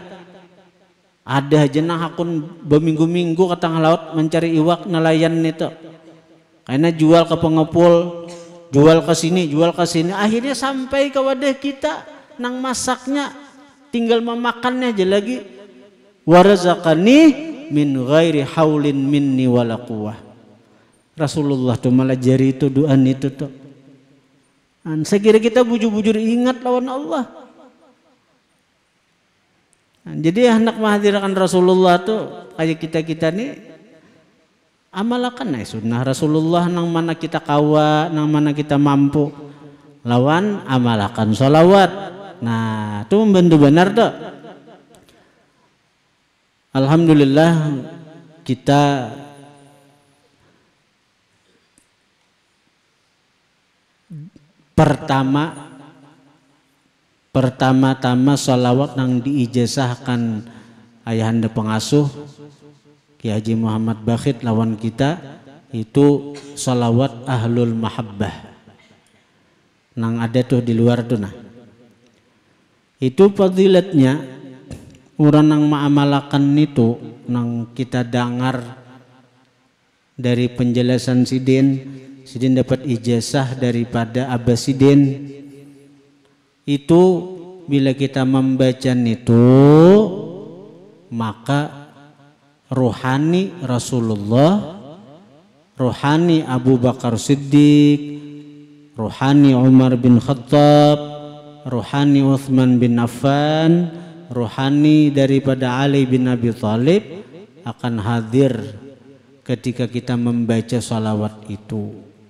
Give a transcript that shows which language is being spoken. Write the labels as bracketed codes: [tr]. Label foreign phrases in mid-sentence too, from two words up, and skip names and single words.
[bjn] Ada aja nang hakun berminggu-minggu ke tengah laut mencari iwak nelayan itu. Karena jual ke pengepul, jual ke sini, akhirnya sampai ke wadah kita nang masaknya, tinggal memakannya aja lagi. [ar] Warazaqani min ghairi haulin minni wala quwwah. [bjn] Rasulullah tuh malah jari itu doan itu tuh. Saya kira kita bujur-bujur ingat lawan Allah. Jadi hendak menghadirkan Rasulullah tuh kayak kita nih amalakan sunnah Rasulullah nang mana kita kawa, nang mana kita mampu lawan amalakan sholawat. Nah itu membantu benar tuh. Alhamdulillah kita pertama-tama sholawat yang diijazahkan ayahanda pengasuh Ki Haji Muhammad Bakhit lawan kita itu sholawat [ar] ahlul mahabbah [bjn] nang ada tuh di luar tuh. Nah itu fadilatnya orang nang ma'amalakan itu nang kita dengar dari penjelasan Sidin dapat ijazah daripada Abbasidin. [id] Itu bila kita membaca itu maka rohani Rasulullah, rohani Abu Bakar Siddiq, rohani Umar bin Khattab, rohani Uthman bin Affan, rohani daripada Ali bin Abi Thalib akan hadir ketika kita membaca salawat itu.